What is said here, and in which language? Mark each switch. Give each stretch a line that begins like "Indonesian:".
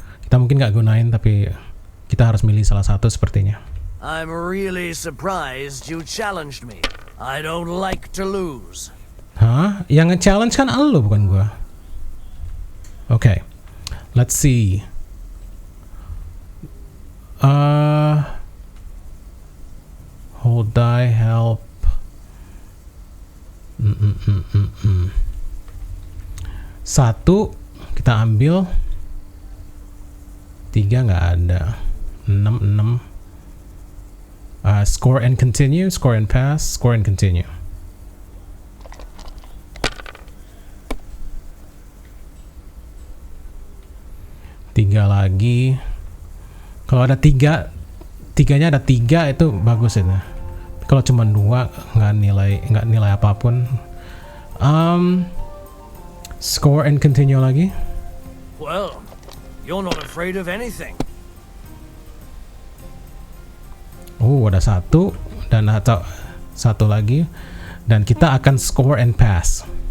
Indonesian: Kita mungkin nggak gunain, tapi kita harus milih salah satu sepertinya.
English: I'm really surprised you challenged me. I don't like to lose.
Indonesian: Hah? Yang nge-challenge kan elu, bukan gua.
English: Okay. Let's see. Hold die, help.
Indonesian: Satu kita ambil, 3 nggak ada, 6.
English: Score and continue, score and pass, score and continue.
Indonesian: Tiga lagi. Kalau ada tiganya ada 3 itu bagus itu. Kalau cuma 2 nggak nilai apapun.
English: Score and continue lagi. Well, you're not afraid of anything.
Indonesian: Ada 1 dan atau 1 lagi, dan kita akan
English: score and pass.